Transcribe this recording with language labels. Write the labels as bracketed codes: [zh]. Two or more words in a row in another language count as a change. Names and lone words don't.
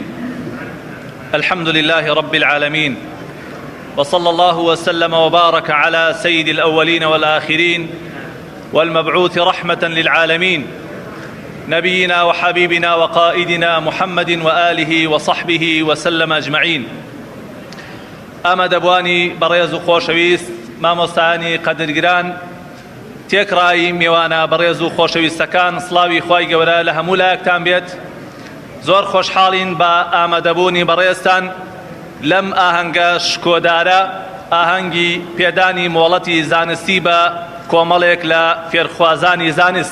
[ar] الحمد لله رب العالمين، وصلى الله وسلم وبارك على سيد الأولين والآخرين والمبعوث رحمة للعالمين، نبينا وحبيبنا وقائدنا محمد وآله وصحبه وسلم أجمعين. [ckb] ئەمە دەبوانی بەڕێز و خۆشەویست مامۆستایانی قەدرگران، تێکڕایی میوانە بەڕێز و خۆشەویستەکان، سڵاوی خوای گەورە لە هەموو لایەکتان بێت. زۆر خۆشحاڵین بە ئامادەبوونی بەڕێزتان لەم ئاهەنگە شکۆدارە، ئاهەنگی پێدانی مۆڵەتی زانستی بە کۆمەڵێک لە فێرخوازانی زانست.